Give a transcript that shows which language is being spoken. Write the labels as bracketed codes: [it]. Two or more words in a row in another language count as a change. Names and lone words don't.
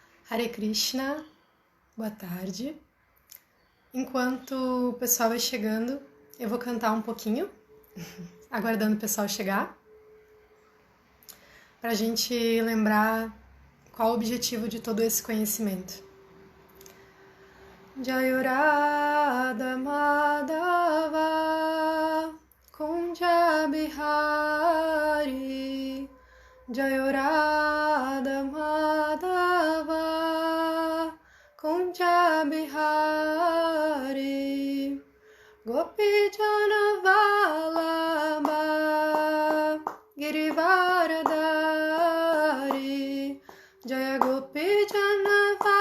[sa] हरे कृष्ण, [pt] boa tarde. Enquanto o pessoal vai chegando, eu vou cantar um pouquinho, aguardando o pessoal chegar, para a gente lembrar qual o objetivo de todo esse conhecimento. [bn] জয় রাধা মাধব কুঞ্জ বিহারী জয় রাধা মাধব কুঞ্জ বিহারী গোপী জন বল্লভ গিরিবরধারী জয় গোপী জন